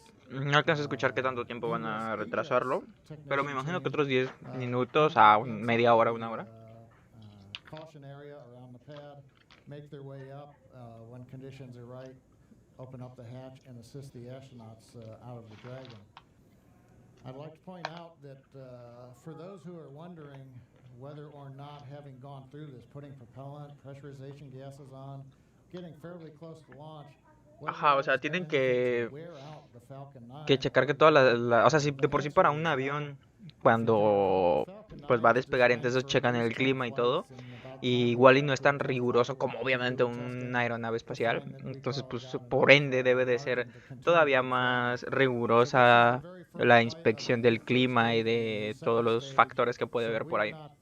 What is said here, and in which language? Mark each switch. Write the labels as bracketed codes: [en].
[es] No alcanzo a escuchar qué tanto tiempo van a retrasarlo, pero me imagino que otros 10 minutos a media hora, una hora. [en] Caution area around the pad, make their way up when conditions are right. Open up the hatch and assist the astronauts out of the Dragon. I'd like to point out that for those who are wondering whether or not having gone through this, putting propellant, pressurization gases on, getting fairly close to launch. [es] Ajá, o sea, tienen que checar que todas o sea, si de por sí para un avión cuando pues va a despegar, entonces checan el clima y todo. Y igual y no es tan riguroso como obviamente una aeronave espacial. Entonces, pues por ende debe de ser todavía más rigurosa la inspección del clima y de todos los factores que puede haber por ahí.